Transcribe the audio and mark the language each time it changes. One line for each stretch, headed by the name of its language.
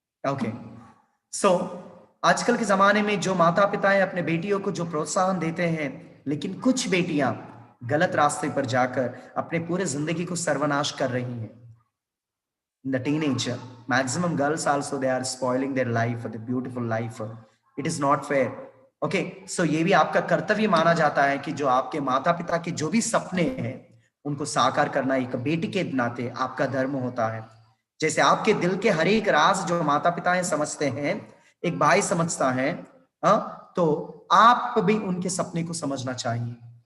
Hindi: Okay, सो आजकल के जमाने में जो माता पिताएं अपने बेटियों को जो प्रोत्साहन देते हैं, लेकिन कुछ बेटियां गलत रास्ते पर जाकर अपने पूरे जिंदगी को सर्वनाश कर रही हैं।
English: In the teenager, maximum girls also they are spoiling their life, the beautiful life. It is not fair.
Hindi: Okay, so ये भी आपका कर्तव्य माना जाता है कि जो आपके माता पिता के जो भी सपने हैं उनको साकार करना एक बेटी के नाते आपका धर्म होता है। जैसे आपके दिल के हर एक राज जो माता पिताएं समझते हैं, एक भाई समझता है, तो आप भी उनके सपने को समझना चाहिए।